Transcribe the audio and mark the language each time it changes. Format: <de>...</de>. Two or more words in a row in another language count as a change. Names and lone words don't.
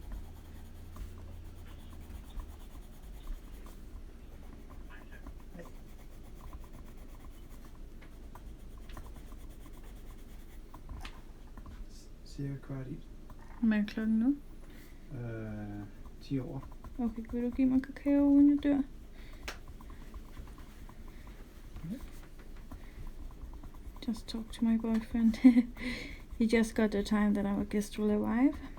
<da>Hej. Cirka kvart i. Hvad er klokken nu? 10 over. Okay, vil du give mig kakao, uden jeg dør?</da> <en>Just talk to my boyfriend. He just got the time that our guest will arrive.</en>